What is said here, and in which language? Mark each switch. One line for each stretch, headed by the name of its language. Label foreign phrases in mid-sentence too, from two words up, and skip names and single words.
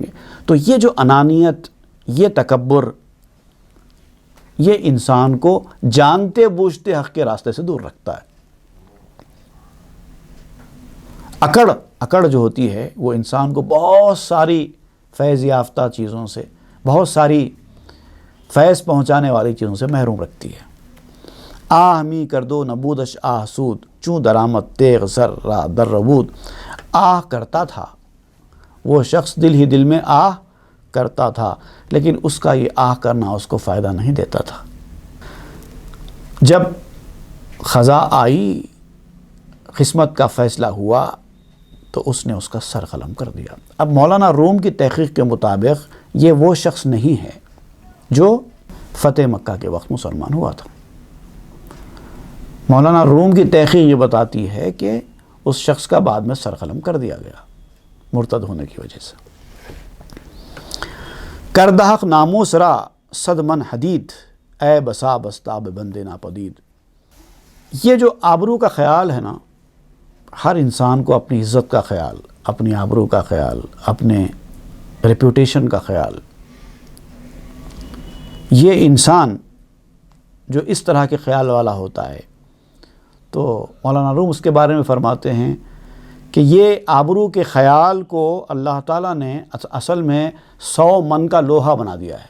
Urdu: تو یہ جو انانیت، یہ تکبر، یہ انسان کو جانتے بوجھتے حق کے راستے سے دور رکھتا ہے. اکڑ جو ہوتی ہے وہ انسان کو بہت ساری فیض یافتہ چیزوں سے، بہت ساری فیض پہنچانے والی چیزوں سے محروم رکھتی ہے.
Persian: آہ می کردو نبودش آہ سود چوں درآمد تیغ سر را در ربود.
Urdu: آہ کرتا تھا وہ شخص، دل ہی دل میں آہ کرتا تھا، لیکن اس کا یہ آہ کرنا اس کو فائدہ نہیں دیتا تھا. جب خزاں آئی، قسمت کا فیصلہ ہوا، تو اس نے اس کا سر قلم کر دیا. اب مولانا روم کی تحقیق کے مطابق یہ وہ شخص نہیں ہے جو فتح مکہ کے وقت مسلمان ہوا تھا. مولانا روم کی تحقیق یہ بتاتی ہے کہ اس شخص کا بعد میں سر قلم کر دیا گیا مرتد ہونے کی وجہ سے.
Persian: کردہق ناموس را صد من حدید اے بسا بستاب بندے ناپدید.
Urdu: یہ جو آبرو کا خیال ہے نا، ہر انسان کو اپنی عزت کا خیال، اپنی آبرو کا خیال، اپنے ریپوٹیشن کا خیال، یہ انسان جو اس طرح کے خیال والا ہوتا ہے، تو مولانا روم اس کے بارے میں فرماتے ہیں کہ یہ آبرو کے خیال کو اللہ تعالیٰ نے اصل میں 100 من کا لوہا بنا دیا ہے.